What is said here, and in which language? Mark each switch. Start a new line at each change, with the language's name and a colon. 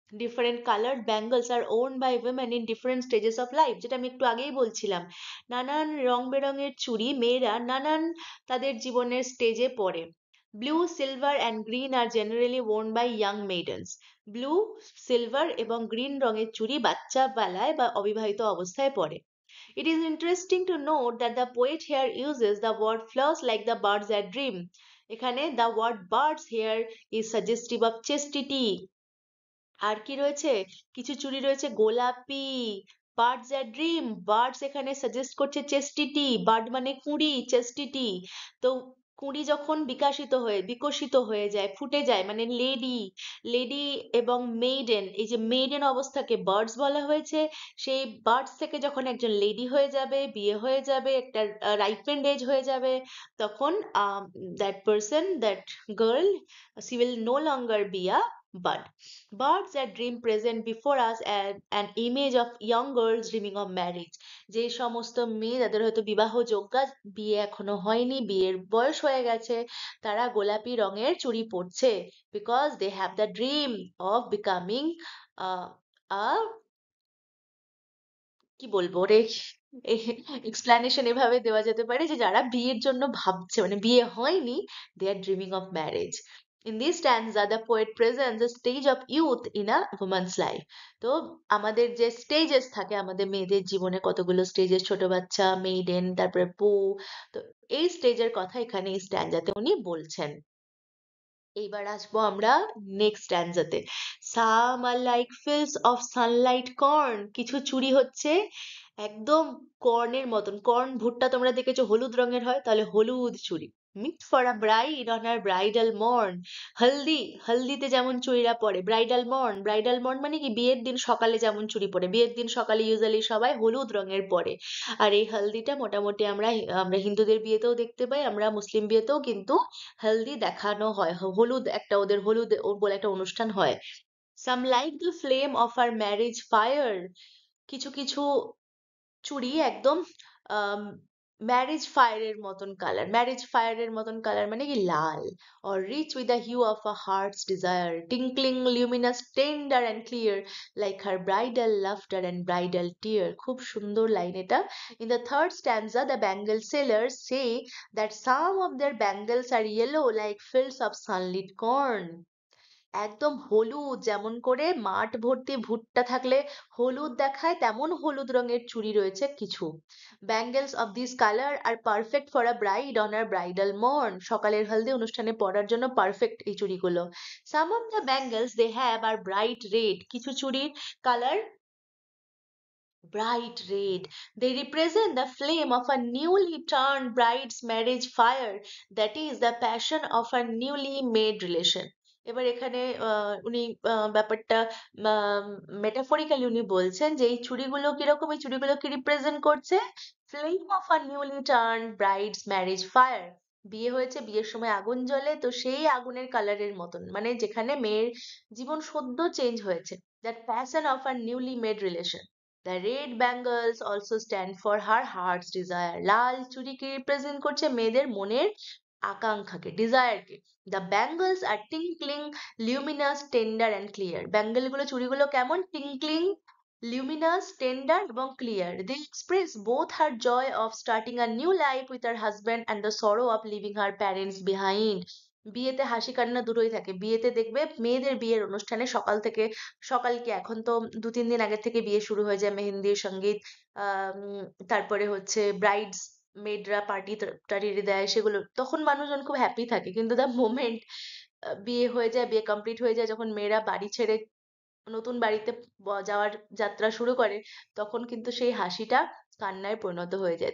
English: different coloured bangles are worn by women in different stages of life,
Bangla: যেটা আমি একটু আগেই বলছিলাম। নানান রং বেরঙের চুড়ি মেয়েরা নানান তাদের জীবনের স্টেজে পরে।
English: Blue, silver and green are generally worn by young maidens.
Bangla: Blue, silver এবং গ্রিন রঙের চুড়ি বাচ্চা বেলায় বা অবিবাহিত অবস্থায় পরে।
English: It is interesting to note that the poet here uses the word flowers like the birds that dream. এখানে the word birds here is suggestive of chastity.
Bangla: আর কি রয়েছে? কিছু চুড়ি রয়েছে গোলাপি। বার্ডস এ ড্রিম, বার্ডস এখানে সাজেস্ট করছে chastity. Bird মানে কুঁড়ি, চেস্টিটি। তো কুঁড়ি যখন বিকশিত হয়ে যায়, ফুটে যায়, মানে লেডি। লেডি এবং মেইডেন, এই যে মেইডেন অবস্থাকে বার্ডস বলা হয়েছে। সেই বার্ডস থেকে যখন একজন লেডি হয়ে যাবে, বিয়ে হয়ে যাবে, একটা রাইপেন্ড এজ হয়ে যাবে, তখন that person, that girl,
English: she will no longer be a bud. Birds that dream present before us an image of young girls dreaming of marriage.
Bangla: যে সমস্ত মেয়ে যাদের হয়তো বিবাহ যোগ্যা, বিয়ে এখনো হয়নি, বিয়ের বয়স হয়ে গেছে, তারা গোলাপি রঙের চুড়ি পরছে,
English: because they have the dream of becoming
Bangla: uh, a, কি বলবো রে, এক্সপ্লানেশন এভাবে দেওয়া যেতে পারে যে যারা বিয়ের জন্য ভাবছে, মানে বিয়ে হয়নি,
English: They are dreaming of marriage. In this stanza, the poet presents the stage of youth in a woman's life.
Bangla: তো আমাদের যে স্টেজেস থাকে আমাদের মেয়েদের জীবনে, কতগুলো স্টেজেস, ছোট বাচ্চা, মেইডেন, তারপরে বউ। তো এই স্টেজের কথা এখানে এই স্ট্যান্জাতে উনি বলছেন। এইবার আসবো আমরা next স্ট্যান্জাতে।
English: Some are like fields of sunlight corn.
Bangla: কিছু চুড়ি হচ্ছে একদম কর্নের মতন। কর্ন, ভুট্টা তোমরা দেখেছো হলুদ রঙের হয়, তাহলে হলুদ চুড়ি।
English: Meet for a bride on her bridal morn.
Bangla: হলদি, হলদিতে যেমন চুড়িরা পরে। ব্রাইডাল মর্ন, ব্রাইডাল মর্ন মানে কি বিয়ের দিন সকালে যেমন চুড়ি পরে। বিয়ের দিন সকালে ইউজুয়ালি সবাই হলুদ রঙের পরে। আর এই হলদিটা মোটামুটি আমরা আমরা হিন্দুদের বিয়েতেও দেখতে পাই, আমরা মুসলিম বিয়েতেও কিন্তু হেলদি দেখানো হয়। হলুদ একটা ওদের হলুদ বলে একটা অনুষ্ঠান হয়।
English: Some like the flame of her marriage fire.
Bangla: কিছু কিছু চুড়ি একদম ম্যারেজ ফায়ারের মতন কালার। ম্যারেজ ফায়ারের মতন কালার মানে কি লাল।
English: or rich with the hue of a heart's desire, tinkling luminous tender and clear like her bridal laughter and bridal tear.
Bangla: খুব সুন্দর লাইন এটা।
English: in the third stanza the bangle sellers say that some of their bangles are yellow like fields of sunlit corn.
Bangla: একদম হলুদ, যেমন করে মাঠ ভর্তি ভুট্টা থাকলে হলুদ দেখায়, তেমন হলুদ রঙের চুড়ি রয়েছে কিছু।
English: Bangles of this colour are perfect for a bride on her bridal morn.
Bangla: সকালের হলদি অনুষ্ঠানে পরার জন্য পারফেক্ট এই চুড়িগুলো।
English: Some of the bangles they have are bright red.
Bangla: কিছু চুড়ির colour bright red.
English: They represent the flame of a newly turned bride's marriage fire, that is, the passion of a newly made relation.
Bangla: এবার এখানে উনি ব্যাপারটা metaphorically উনি বলছেন যে এই চুড়িগুলো কিরকম, এই চুড়িগুলো কি রিপ্রেজেন্ট করছে?
English: Flame of a newly turn bride's marriage fire.
Bangla: বিয়ে হয়েছে, বিয়ের সময় আগুন জ্বলে, তো সেই আগুনের কালারের মতন, মানে যেখানে মেয়ের জীবন সদ্য চেঞ্জ হয়েছে।
English: That passion of a newly made relation. The red bangles also stand for her heart's desire.
Bangla: Lal চুড়িকে represent করছে মেয়েদের মনের আকাঙ্ক্ষাকে, ডিজায়ারকে।
English: The bangles are tinkling, luminous, tender and clear.
Bangla: Bangle গুলো, চুড়িগুলো কেমন? টিঙ্কলিং, luminous, tender এবং clear.
English: They express both her joy of starting a new life with her husband and the sorrow of leaving her parents behind.
Bangla: বিয়েতে হাসি কান্না দুটোই থাকে। বিয়েতে দেখবে মেয়েদের বিয়ের অনুষ্ঠানে সকাল কি এখন তো ২-৩ দিন আগের থেকে বিয়ে শুরু হয়ে যায়, মেহেন্দি, সঙ্গীত, তারপরে হচ্ছে ব্রাইডস মেডরা পার্টি টার্টি দেয়, সেগুলো তখন মানুষজন খুব হ্যাপি থাকে। কিন্তু দ্য মোমেন্ট বিয়ে হয়ে যায়, বিয়ে কমপ্লিট হয়ে যায়, যখন মেয়েরা বাড়ি ছেড়ে নতুন বাড়িতে যাওয়ার যাত্রা শুরু করে, তখন কিন্তু সেই হাসিটা কান্নায় পরিণত হয়ে যায়।